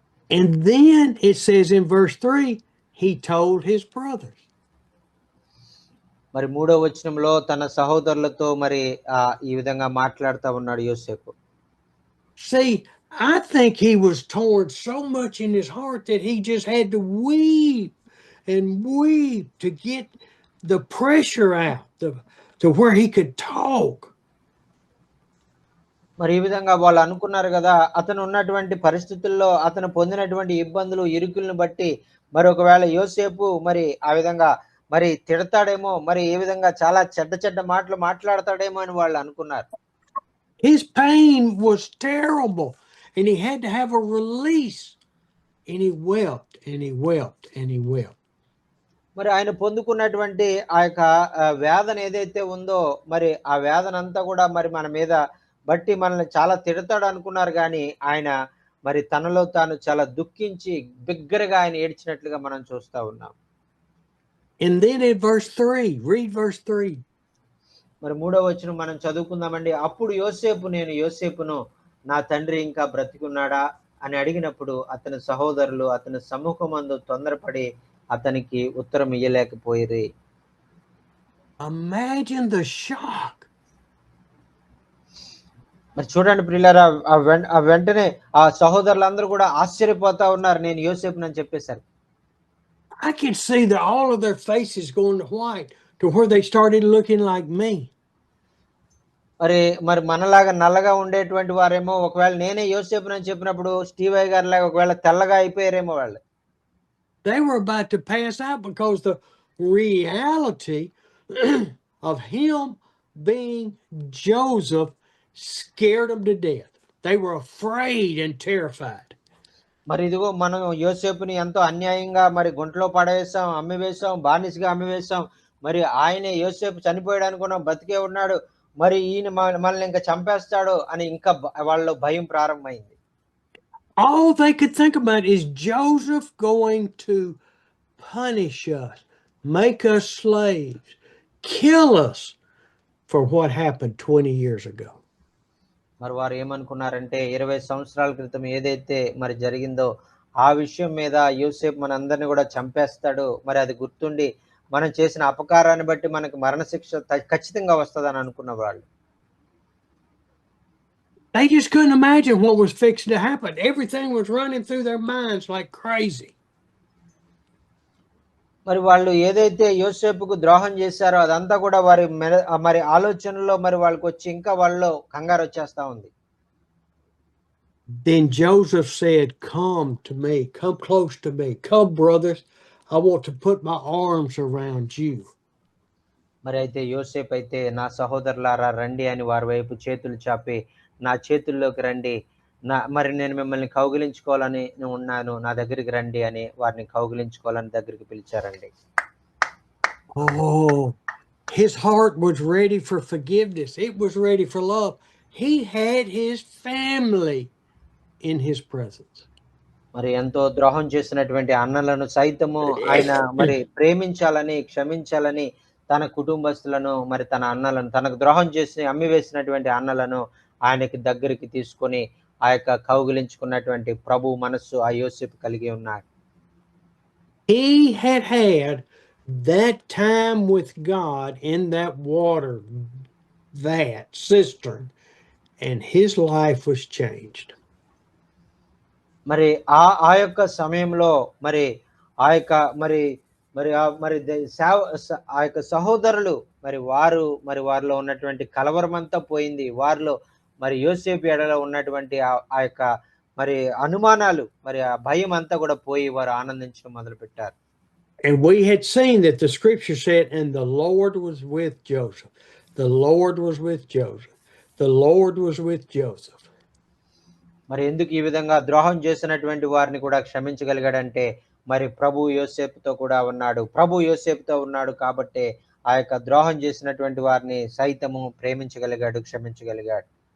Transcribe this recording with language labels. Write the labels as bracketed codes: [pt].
[en] And then it says in verse 3 he told his brothers. [te] మరి 3వ వచనంలో తన సహోదరులతో మరి ఈ విధంగా మాట్లాడుతూ ఉన్నాడు యోసేపు. [en] See, I think he was torn so much in his heart that he just had to weep and weep to get the pressure out, to where he could talk. [te] మరి ఈ విధంగా వాళ్ళు అనుకున్నారు కదా, అతను ఉన్నటువంటి పరిస్థితుల్లో అతను పొందినటువంటి ఇబ్బందులు, ఇరుకులను బట్టి మరి ఒకవేళ యోసేపు మరి ఆ విధంగా మరి తిడతాడేమో, మరి ఏ విధంగా చాలా చెడ్డ మాటలు మాట్లాడతాడేమో అని వాళ్ళు అనుకున్నారు. [en] His pain was terrible and he had to have a release, and he wept and he wept and he wept. [te] మరి ఆయన పొందుకున్నటువంటి ఆ యొక్క వేదన ఏదైతే ఉందో, మరి ఆ వేదన అంతా కూడా మరి మన మీద బట్టి మనల్ని చాలా తిడతాడు అనుకున్నారు, కానీ ఆయన మరి తనలో తాను చాలా దుఃఖించి బిగ్గరగా ఆయన ఏడ్చినట్లుగా మనం చూస్తా ఉన్నాం. [en] And then in verse 3, read verse 3. [te] మరి 3వ వచనం మనం చదువుకుందామండి. అప్పుడు నేను యోసేపును నా తండ్రి ఇంకా బ్రతికున్నాడా అని అడిగినప్పుడు అతని సహోదరులు అతని సమ్ముఖమందు తొందరపడి అతనికి ఉత్తరం ఇయ్యలేకపోయిరి. [en] Imagine the shock. [te] మరి చూడండి ప్రియులారా, ఆ వెంటనే ఆ సహోదరులందరూ కూడా ఆశ్చర్యపోతా ఉన్నారు నేను యోసేపునని చెప్పేసరికి. [en] I can see that all of their faces going to white to where they started looking like me. [te] మరి మనలాగా నల్లగా ఉండేటువంటి వారేమో ఒకవేళ నేనే యోసేపునని చెప్పినప్పుడు స్టీవయ్య గారిలాగా ఒకవేళ తెల్లగా అయిపోయారేమో వాళ్ళు. [en] They were about to pass out because the reality of him being Joseph scared them to death. They were afraid and terrified. [te] మరి ఇదిగో మనం యోసేపుని ఎంతో అన్యాయంగా మరి గుంటలో పడవేశాం, అమ్మివేశాం, బానిసగా అమ్మివేశాం. మరి ఆయనే యోసేపు చనిపోయాడు అనుకున్నాం, బతికే ఉన్నాడు. మరి ఈయన మనల్ని ఇంకా చంపేస్తాడు అని ఇంకా వాళ్ళలో భయం ప్రారంభమైంది. [en] All they could think about is Joseph going to punish us, make us slaves, kill us for what happened 20 years ago. [te] మరి వారు ఏమనుకున్నారంటే 20 సంవత్సరాల క్రితం ఏదైతే మరి జరిగిందో ఆ విషయం మీద యోసేపు మనందరిని కూడా చంపేస్తాడు. మరి అది గుర్తుండి మనం చేసిన అపకారాన్ని బట్టి మనకు మరణశిక్ష ఖచ్చితంగా వస్తదని అనుకున్న వాళ్ళు. [en] They just couldn't imagine what was fixing to happen. Everything was running through their minds like crazy. [te] మరి వాళ్ళు ఏదైతే యోసేపుకు ద్రోహం చేశారో అదంతా కూడా వారి మరి ఆలోచనలో మరి వాళ్ళకి వచ్చి ఇంకా వాళ్ళలో కంగారు వచ్చేస్తా ఉంది. [en] Then Joseph said, "Come to me, come close to me. Come, brothers. I want to put my arms around you." [te] మరి అయితే యోసేపు అయితే నా సహోదరులారా రండి అని వారి వైపు చేతులు చాపి నా చేతుల్లోకి రండి, మరి నేను మిమ్మల్ని కౌగిలించుకోవాలని ఉన్నాను, నా దగ్గరికి రండి అని వారిని కౌగిలించుకోవాలని దగ్గరికి పిలిచారండి. [en] Oh, his heart was ready for forgiveness. It was ready for love. He had his family in his presence. [te] మరి ఎంతో ద్రోహం చేసినటువంటి అన్నలను సైతము ఆయన మరి ప్రేమించాలని, క్షమించాలని తన కుటుంబస్తులను మరి తన అన్నలను తనకు ద్రోహం చేసి అమ్మివేసినటువంటి అన్నలను ఆయనకి దగ్గరికి తీసుకొని ఆ యొక్క కౌగిలించుకున్నటువంటి ప్రభు మనస్సు ఆ యోసేపు కలిగి ఉన్నాడు. [en] He had that time with God in that water, that cistern, and his life was changed. [te] మరి ఆ యొక్క సమయంలో మరి ఆ యొక్క మరి మరి మరి ఆ యొక్క సహోదరులు మరి వారిలో ఉన్నటువంటి కలవరమంతా పోయింది. వారిలో మరి యోసేపు ఎడలో ఉన్నటువంటి ఆ యొక్క మరి అనుమానాలు మరి ఆ భయం అంతా కూడా పోయి వారు ఆనందించడం మొదలుపెట్టారు. [en] And we had seen that the scripture said, and the Lord was with Joseph. The Lord was with Joseph. The Lord was with Joseph. [te] మరి ఎందుకు ఈ విధంగా ద్రోహం చేసినటువంటి వారిని కూడా క్షమించగలిగాడంటే మరి ప్రభు యోసేపుతో కూడా ఉన్నాడు. ప్రభు యోసేపుతో ఉన్నాడు కాబట్టి ఆ యొక్క ద్రోహం చేసినటువంటి వారిని సైతము ప్రేమించగలిగాడు, క్షమించగలిగాడు.